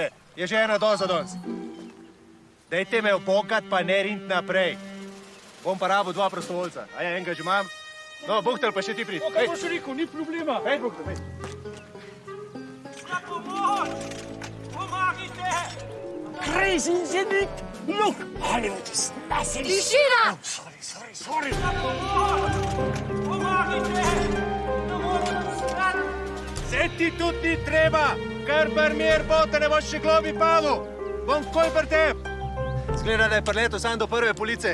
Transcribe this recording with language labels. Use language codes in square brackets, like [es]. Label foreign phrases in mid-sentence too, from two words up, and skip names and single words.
[sl] Je že ena doza danes. Dajte me opokat, pa ne rint naprej. Bom pa rabo 2 prostovoljca. A ja, enega že imam. No, Buhtel, pa še ti prid. Kaj boš rekel, ni problema. Hej, Buhtel, hej. Na pomoč! Pomagite! [en] Crazy, isn't it? Look, Hollywood is massive. [sl] Tišina! Sorry. Na pomoč! Pomagite! Ne morem stran! Se ti tudi ni treba. Kar par mir bo, te ne boš še globi padel. Bom koj pri teb. Zgleda, da je preletel sam do prve police.